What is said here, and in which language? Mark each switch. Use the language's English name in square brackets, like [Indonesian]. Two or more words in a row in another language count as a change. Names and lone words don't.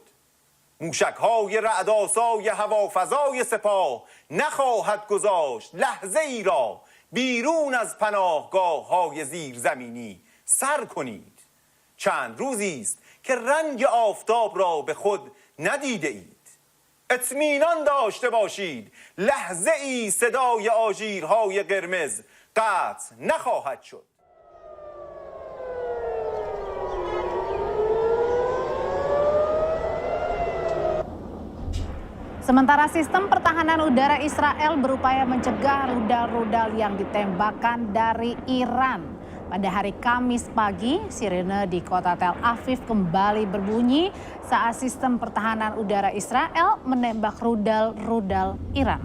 [Persian] موشک‌های رعدآسای هوافضای سپاه نخواهد گذاشت لحظه ای را بیرون از پناهگاه‌های زیرزمینی سر کنید. چند روزی است که رنگ آفتاب را به خود ندیده اید. اطمینان داشته باشید لحظه ای صدای آژیرهای قرمز قطع نخواهد شد. [Indonesian] Sementara sistem pertahanan udara Israel berupaya mencegah rudal-rudal yang ditembakkan dari Iran. Pada hari Kamis pagi, sirine di kota Tel Aviv kembali berbunyi saat sistem pertahanan udara Israel menembak rudal-rudal Iran.